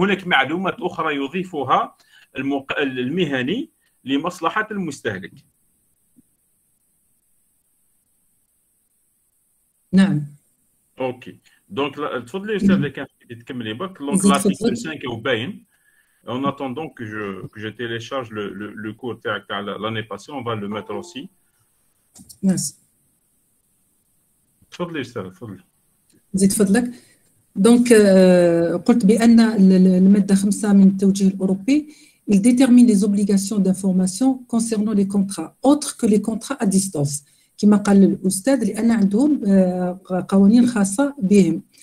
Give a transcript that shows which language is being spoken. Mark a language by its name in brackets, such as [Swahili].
[Arabic] هناك معلومات أخرى يضيفها المهني لمصلحة المستهلك. نعم. أوكي. دونك تفضلي أستاذ إذا كان تكملي برك. دونك l'article 5 هو باين. [French] En attendant que je télécharge le cours l'année passée, on va le mettre aussi. Merci. [Arabic] تفضلي أستاذ تفضلي. زيد فضلك. دونك قلت بأن المادة 5 من التوجيه الأوروبي [French] il détermine les obligations d'information concernant les contrats autres que les contrats à distance. [Arabic] كما قال الأستاذ لأن عندهم قوانين خاصة بهم.